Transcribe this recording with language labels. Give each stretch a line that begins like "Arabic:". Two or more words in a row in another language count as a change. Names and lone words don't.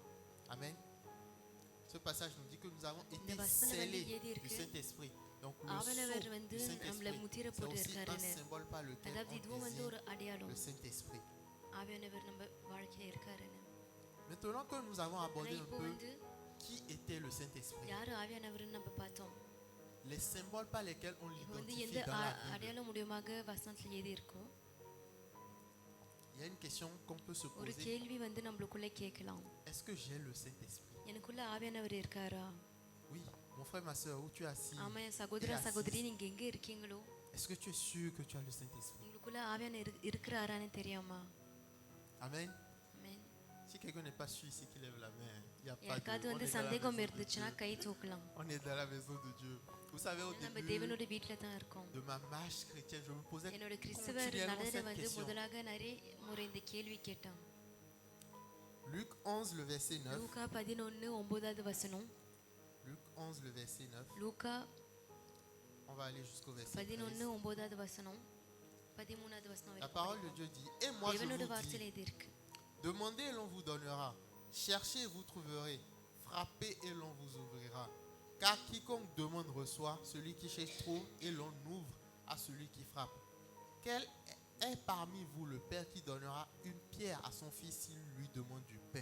French: Amen. Ce passage nous dit que nous avons été scellés du Saint-Esprit. Donc le
Tamil: ஆவியானவர்
French: sceau
Tamil: வந்து
French: du
Tamil: நம்மள
French: Saint-Esprit,
Tamil: முத்திரை
French: c'est
Tamil: போட்டு
French: aussi un
Tamil: இருக்காருன்னு.
French: symbole par lequel
Tamil: அதாவது
French: on
Tamil: இதுவும் வந்து ஒரு
French: désigne
Tamil: அடையாளம்,
French: le Saint-Esprit.
Tamil: ஆவியானவர் நம்ம வாழ்க்கையில இருக்காருன்னு.
French: Maintenant que nous avons
Tamil: ஆனா
French: abordé un
Tamil: இப்போ
French: peu
Tamil: வந்து
French: qui était le Saint-Esprit,
Tamil: யாரு ஆவியானவர்னு நம்ம பார்த்தோம்.
French: les symboles par lesquels on
Tamil: இப்போ வந்து
French: l'identifie
Tamil: எந்த
French: dans la Bible,
Tamil: அடையாள முடியமாக வசனத்துல எழுதி இருக்கும்.
French: il y a une question qu'on peut se
Tamil: ஒரு
French: poser.
Tamil: கேள்வி வந்து நம்மளுக்குள்ள கேட்கலாம்,
French: Est-ce que j'ai le Saint-Esprit?
Tamil: எனக்குள்ள ஆவியானவர் இருக்காரா?
French: Oui, mon frère, ma soeur, où tu es assis?
Tamil: ஆமா என் சகோதர
French: assise.
Tamil: சகோதரி, நீங்க எங்க இருக்கீங்களோ
French: Est-ce que tu es sûr que tu as le Saint-Esprit?
Tamil: உங்களுக்குள்ள ஆவியானவர் இருக்கிறாரான்னு தெரியாமா?
French: Amen.
Tamil: ஆமென்.
French: Si quelqu'un n'est pas sûr ici, qu'il lève la main. Il y a pas de...
Tamil: யாருக்காவது
French: on
Tamil: வந்து
French: est dans la
Tamil: சந்தேகம்
French: maison de
Tamil: இருந்துச்சுன்னா
French: Dieu.
Tamil: கை தூக்கலாம்.
French: On est dans la maison de Dieu. Vous savez, au
Tamil: நம்ம
French: début
Tamil: தேவனோட வீட்ல தான் இருக்கோம்.
French: de ma marche chrétienne, je me posais
Tamil: என்னோட கிறிஸ்தவ
French: continuellement
Tamil: நடன
French: cette
Tamil: வந்து
French: question.
Tamil: முதலாக நிறைய முறை இந்த கேள்வி கேட்டேன்.
French: Luc 11, le verset 9.
Tamil: லூக்கா 11:9வது வசனம்.
French: Luc 11, le verset 9.
Tamil: லூக்கா
French: On va aller jusqu'au verset 13.
Tamil: 11:9வது வசனம் 13வது வசனம்
French: La
Tamil: வரைக்கும்
French: parole de
Tamil: படிப்போம்.
French: Dieu dit, et moi je
Tamil: தேவனோட
French: vous
Tamil: வார்த்தையில
French: dis,
Tamil: இது இருக்கு.
French: demandez et l'on vous donnera, cherchez et vous trouverez, frappez et l'on vous ouvrira. Car quiconque demande reçoit, celui qui cherche trouve et l'on ouvre à celui qui frappe. Quel est parmi vous le père qui donnera une pierre à son fils s'il lui demande du pain?